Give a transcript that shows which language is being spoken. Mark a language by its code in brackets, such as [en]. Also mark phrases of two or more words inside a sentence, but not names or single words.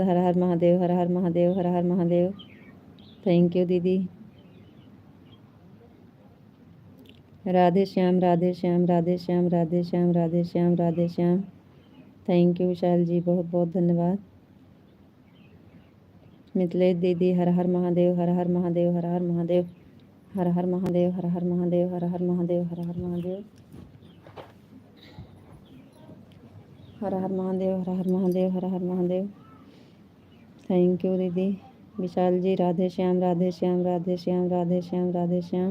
[hi] हर हर महादेव, हर हर महादेव, हर हर महादेव। [en] thank you दीदी। [hi] राधे श्याम, राधे श्याम, राधे श्याम, राधे श्याम, राधे श्याम, राधे श्याम। [en] thank you [hi] विशाल जी, बहुत बहुत धन्यवाद। मिथिलेश दीदी हर हर महादेव, हर हर महादेव, हर हर महादेव, हर हर महादेव, हर हर महादेव, हर हर महादेव, हर हर महादेव, हर हर महादेव, हर हर महादेव, हर हर महादेव। [en] thank you दीदी। [hi] विशाल जी राधे श्याम, राधे श्याम, राधे श्याम, राधे श्याम, राधे श्याम।